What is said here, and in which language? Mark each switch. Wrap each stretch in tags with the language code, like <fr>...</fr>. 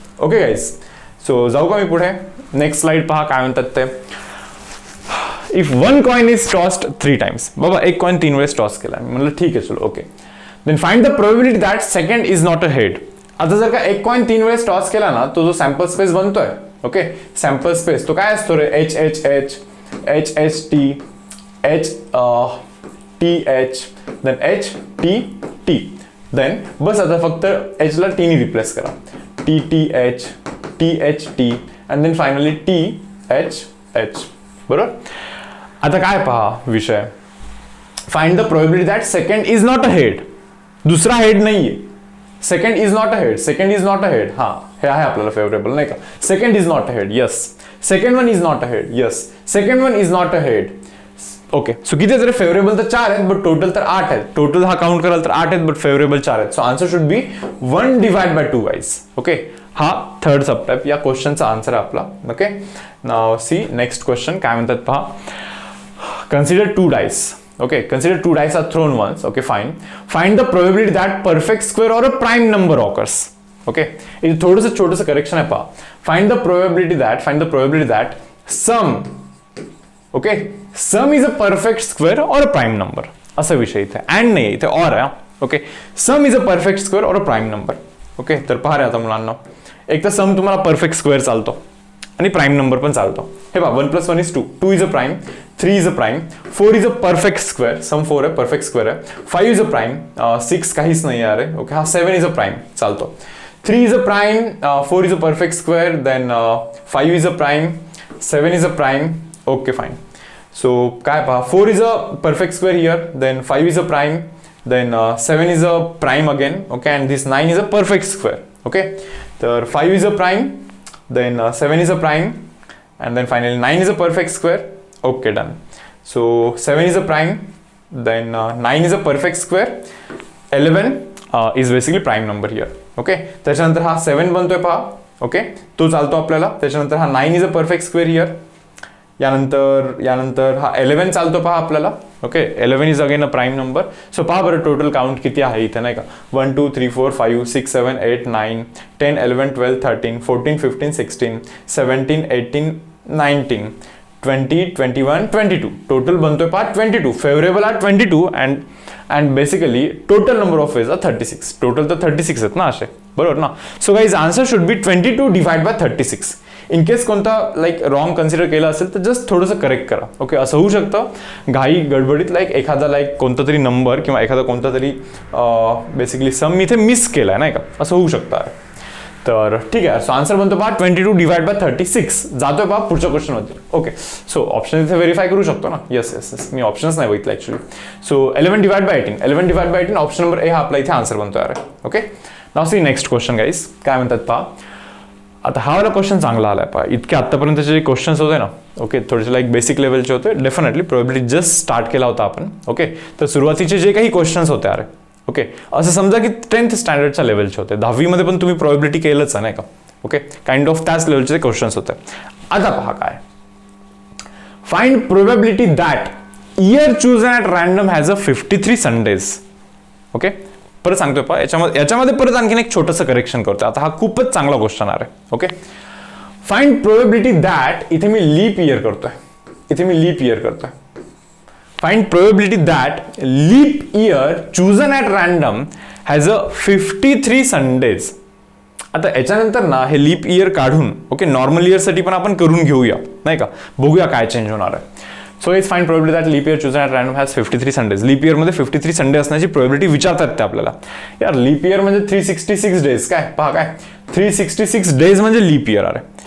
<mr>Okay guys so जाऊ का मी पुढे. नेक्स्ट स्लाइड पहा काय म्हणतात ते.</mr> <en>If one coin is tossed 3 times.</en> <mr>बाबा एक कॉइन 3 वेळेस टॉस केला, म्हणलं ठीक आहे चलो okay.</mr> <en>Then find the probability that second is not a head.</en> <mr>आता जर का एक कॉइन 3 वेळेस टॉस केला ना, तो जो sample space बनतोय, okay sample space तो काय असतो रे?</mr> <en>H H H H H T H T H then H T T.</en> <mr>Then बस आता फक्त एच ला टी नी रिप्लेस करा. T T H T and then finally T H H. बरोबर. आता काय पहा विषय,</mr> <en>Find the probability that second is not a head.</en> <mr>दुसरा हेड नाहीये.</mr> <en>Second is not a head, second is not a head.</en> <mr>हा हे आहे आपल्याला फेवरेबल नाही का. Second is not a head, yes. Second one is not a head, yes. Second one is not a head. Okay so किती जर favourable तर 4 आहेत, बट टोटल तर 8 आहेत. टोटल हा काउंट कराल तर 8 आहेत, बट फेवरेबल 4 आहेत. So answer should be 1 divide by 2 guys. Okay हा थर्ड सबटाइप या क्वेश्चनचा आन्सर आहे आपला. Okay now see next question काय म्हणतात पहा.</mr> <en>Consider 2 dice. Okay, consider 2 dice are thrown once. Okay, fine. Find the probability that perfect square or a prime number occurs. Okay,</en> <mr>इथे थोडंसं छोटंसं करेक्शन आहे पहा.</mr> <en>Find the probability that sum, okay, sum is a perfect square or a prime number.</en> <mr>असा विषय इथे</mr> <en>and</en> <mr>नाही, इथे</mr> <en>or</en> <mr>आहे.</mr> <en>Okay, sum is a perfect square or a prime number.</en> <mr>Okay, तर पहा रे आता मुलांना, एक तर सम तुम्हाला परफेक्ट स्क्वेअर चालतो आणि प्राईम नंबर पण चालतो.</mr> <en>हे पहा 1 + 1 is 2, 2 is a prime, 3 is a prime, 4 is a perfect square,</en> <mr>सम 4 आहे, परफेक्ट स्क्वेअर आहे.</mr> <en>5 is a prime,</en> <mr>6 काहीच नाही आहे रे.</mr> <en>Okay हा 7 is a prime चालतो. 3 is a prime, 4 is a perfect square, then 5 is a prime, 7 is a prime.</en> <mr>Okay fine.</mr> <en>So काय पहा 4 is a perfect square here, then 5 is a prime, then 7 is a prime again. Okay, and this 9 is a perfect square. Okay,</en> <mr>तर</mr> <en>5 is a prime, then 7 is a prime, and then finally 9 is a perfect square. Okay, done. So 7 is a prime, then 9 is a perfect square, 11 is basically prime number here.</en> <mr>Okay, त्याच्यानंतर हा 7 बनतोय पहा. Okay, तो चालतो आपल्याला. त्याच्यानंतर हा</mr> <en>9 is a perfect square here.</en> <mr>यानंतर हा 11 चालतो पहा आपल्याला. Okay, 11 is again a prime number. So पहा बरं टोटल काउंट किती आहे इथे नाही का.</mr> <en>1 2 3 4 5 6 7 8 9 10 11 12 13 14 15 16 17 18 19 20 21 22. Total बनतोय पहा 22. Favourable are 22 and basically total number of ways are 36.</en> <mr>Total तर 36 आहेत ना असे, बरोबर ना.</mr> <en>So guys answer should be 22 divide by 36.</en> <mr>In case कोणता लाईक रॉंग कन्सिडर केला असेल तर जस्ट थोडंसं करेक्ट करा. ओके, असं होऊ शकतं घाई गडबडीत लाईक एखादा लाईक कोणता तरी नंबर किंवा एखादा कोणता तरी बेसिकली सम मी इथे मिस केलाय नाही का, असं होऊ शकतं. तर ठीक आहे. सो आन्सर बनतो पहा 22 डिवाइड बाय 36. जातोय पहा पुढच्या क्वेश्चनमध्ये. ओके, सो ऑप्शन इथे व्हेरीफाय करू शकतो ना. येस मी ऑप्शन्स नाही बघितले actually.</mr> <en>So 11 divide by 18, 11 divide by 18 option number A हा आपला इथे आन्सर बनतो यार. Okay, now see next question guys.</en> <mr>काय म्हणतात पहा. आता हा वाला क्वेश्चन चांगला आलाय पहा. इतके आतापर्यंतचे जे क्वेश्चन्स होते ना, ओके, थोडेसे लाईक बेसिक लेवलचे होते. डेफिनेटली प्रोबॅबिलिटी जस्ट स्टार्ट केला होता आपण. ओके, तर सुरुवातीचे जे काही क्वेश्चन्स होते अरे, ओके, असं समजा की 10th स्टँडर्डच्या लेवलचे होते. 10वी मध्ये पण तुम्ही प्रोबॅबिलिटी केलंच आहे नाही का. ओके, काइंड ऑफ त्याच लेवलचे क्वेश्चन्स होते. आता पहा काय.</mr> <en>Find probability that year chosen at random has a 53 Sundays.</en> <mr>Okay, परत सांगतोय पहा. याच्यामध्ये परत आणखीन एक छोटंसं करेक्शन करतोय. आता हा खूपच चांगला क्वेश्चन आहे. ओके, फाइंड प्रोबॅबिलिटी दॅट, इथे मी लीप इयर करतोय.</mr> <en>Find probability that leap year chosen at random has a 53 Sundays.</en> <mr>आता याच्यानंतर ना हे लीप इयर काढून ओके नॉर्मल इयर साठी पण आपण करून घेऊया नाही का, बघूया काय चेंज होणार आहे.</mr> <en>So is find probability that leap year chosen at random has 53 Sundays.</en> <mr>Leaf year मध्ये 53 संडे असण्याची प्रोबॅबिलिटी विचारतात ते आपल्याला. यार लीप इयर म्हणजे 366 डेज. काय पहा काय 366 डेज म्हणजे लीप इयर आहे.</mr>